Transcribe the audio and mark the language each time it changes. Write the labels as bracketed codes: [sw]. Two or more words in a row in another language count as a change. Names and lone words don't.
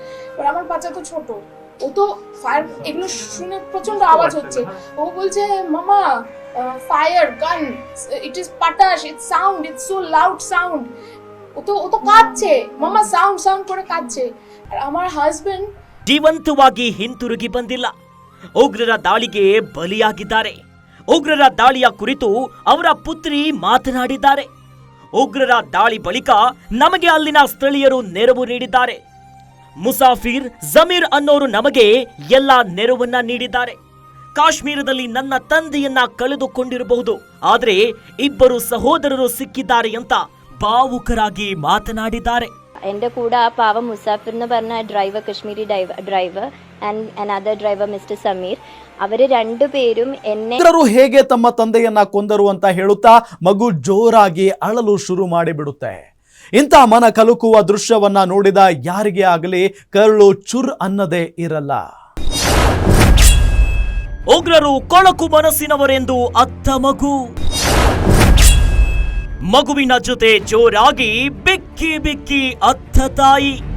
[bn] এবার আমার বাচ্চা তো ছোট, ও তো ফায়ার এগুলো শুনে প্রচন্ড আওয়াজ হচ্ছে, ও বলছে মামা [en] fire gun, it is pataash, it's sound, it's so loud sound. [bn] ও তো কাঁদছে, মামা সাউন্ড সাউন্ড করে কাঁদছে। আর আমার হাজবেন্ড [kn] ಜೀವಂತವಾಗಿ ಹಿಂತಿರುಗಿ ಬಂದಿಲ್ಲ, ಉಗ್ರರ ದಾಳಿಗೆ ಬಲಿಯಾಗಿದ್ದಾರೆ. ಉಗ್ರರ ದಾಳಿಯ ಕುರಿತು ಅವರ ಪುತ್ರಿ ಮಾತನಾಡಿದ್ದಾರೆ. ಉಗ್ರರ ದಾಳಿ ಬಳಿಕ ನಮಗೆ ಅಲ್ಲಿನ ಸ್ಥಳೀಯರು ನೆರವು ನೀಡಿದ್ದಾರೆ. ಮುಸಾಫಿರ್ ಜಮೀರ್ ಅನ್ನೋರು ನಮಗೆ ಎಲ್ಲ ನೆರವನ್ನ ನೀಡಿದ್ದಾರೆ. ಕಾಶ್ಮೀರದಲ್ಲಿ ನನ್ನ ತಂದೆಯನ್ನ ಕಳೆದುಕೊಂಡಿರಬಹುದು, ಆದರೆ ಇಬ್ಬರು ಸಹೋದರರು ಸಿಕ್ಕಿದ್ದಾರೆ ಅಂತ ಭಾವುಕರಾಗಿ ಮಾತನಾಡಿದ್ದಾರೆ. [ml] എൻ്റെ കൂടെ ആ പാവം മുസാഫിർ എന്ന് പറഞ്ഞ ഡ്രൈവർ, [en] Kashmiri driver and another driver Mister Sameer, [ml] ಅವರು രണ്ടുപേരും എന്നെ [kn] ಉಗ್ರರು ಹೇಗೆ ತಮ್ಮ ತಂದೆಯನ್ನ ಕೊಂದರು ಅಂತ ಹೇಳುತ್ತಾ ಮಗು ಜೋರಾಗಿ ಅಳಲು ಶುರು ಮಾಡಿಬಿಡುತ್ತೆ. ಇಂಥ ಮನ ಕಲುಕುವ ದೃಶ್ಯವನ್ನ ನೋಡಿದ ಯಾರಿಗೆ ಆಗಲಿ ಕರುಳು ಚುರ್ ಅನ್ನದೇ ಇರಲ್ಲ. ಉಗ್ರರು ಕೊಳಕು ಮನಸ್ಸಿನವರೆಂದು ಅತ್ತ ಮಗುವಿನ ಜೊತೆ ಜೋರಾಗಿ ಬಿಕ್ಕಿ ಬಿಕ್ಕಿ ಅತ್ತ ತಾಯಿ.